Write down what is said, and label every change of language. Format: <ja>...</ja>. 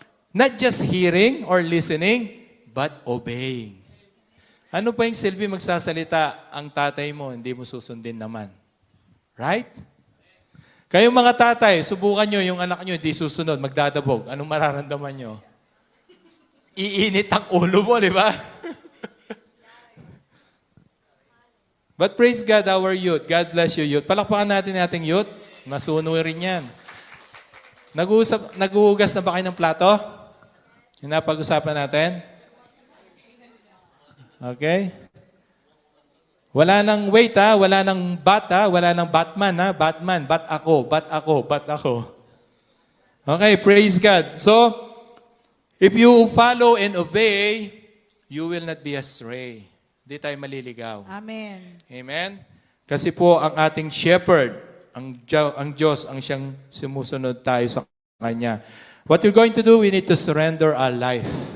<en>Not just hearing or listening, but obeying.</en> <tl>Ano pa yung silbi magsasalita ang tatay mo, hindi mo susundin naman? Right? Kayong mga tatay, subukan nyo yung anak nyo, hindi susunod, magdadabog. Anong mararamdaman nyo? Iinit ang ulo mo, di ba?</tl> <en>But praise God, our youth. God bless you, youth.</en> <tl>Palakpakan natin ating youth. Masuno rin yan. Nag-uugas na ba kayo ng plato? Yung napag-usapan natin? Okay? Wala nang wait ha, wala nang bat ha, wala nang Batman ha, Batman, bat ako, bat ako, bat ako.</tl> <en>Okay, praise God. So, if you follow and obey, you will not be astray.</en> <tl>Hindi tayo maliligaw. Amen. Amen? Kasi po ang ating shepherd, ang Diyos, ang siyang sumusunod tayo sa Kanya.</tl> <en>What you're going to do, we need to surrender our life.</en>